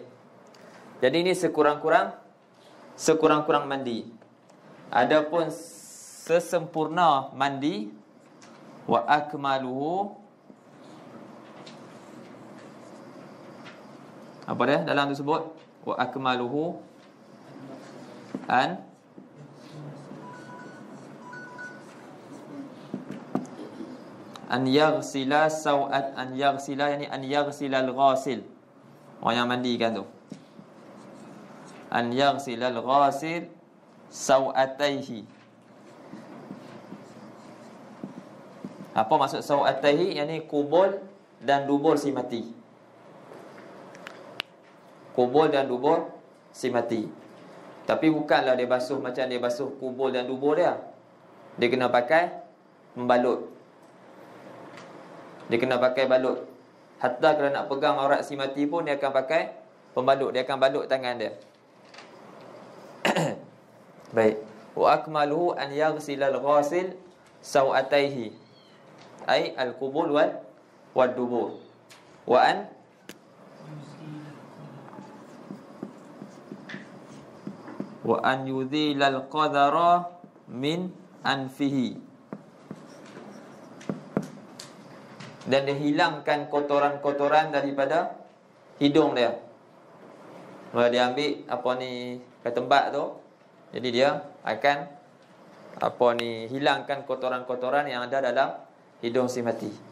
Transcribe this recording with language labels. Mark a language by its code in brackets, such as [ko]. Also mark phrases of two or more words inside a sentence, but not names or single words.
[ms] Jadi ini sekurang-kurang mandi. Adapun sesempurna mandi, [ar] وأكمله, [ms] apa dia dalam tu sebut? [ar] وأكمله أن يغسل سوأة، أن يغسل يعني أن يغسل الغاسل, [ms] orang yang mandikan tu. [ar] أن يغسل الغاسل سوأتيه. [ms] Apa maksud sawataihi? Yani kubul dan dubur si mati. Kubul dan dubur si mati. Tapi bukanlah dia basuh macam dia basuh kubul dan dubur dia. Dia kena pakai membalut. Dia kena pakai balut. Hatta kalau nak pegang aurat si mati pun dia akan pakai pembalut. Dia akan balut tangan dia. Baik. [ar] وأكمله أن يغسل الغاسل سوأتيه، أي القبل والدبر. وأن يزيل القذر من أنفه, [ms] dan dia hilangkan kotoran-kotoran daripada hidung dia. Kalau dia ambil ketembak tu, jadi dia akan hilangkan kotoran-kotoran yang ada dalam hidung si mati.